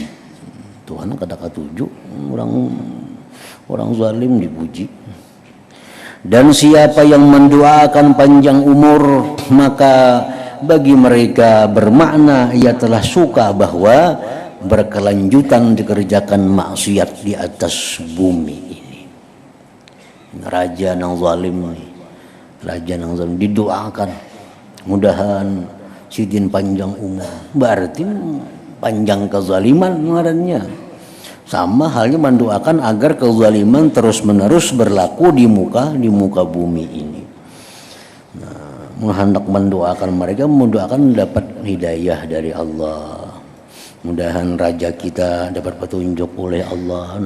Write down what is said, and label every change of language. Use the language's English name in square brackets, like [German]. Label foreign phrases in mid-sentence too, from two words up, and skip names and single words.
[Indonesian] Tuhan kata-kata 7, orang zalim dipuji. Dan siapa yang mendoakan panjang umur, maka bagi mereka bermakna ia telah suka bahwa berkelanjutan dikerjakan maksiat di atas bumi. [Banjar] Raja nang zalim nih, raja nang zalim didoakan mudahan sidin panjang umur, berarti panjang kezaliman ngarannya. [Indonesian] Sama halnya mendoakan agar kezaliman terus menerus berlaku di muka bumi ini. Nah, hendak mendoakan mereka, mendoakan dapat hidayah dari Allah. Mudahan raja kita dapat petunjuk oleh Allah.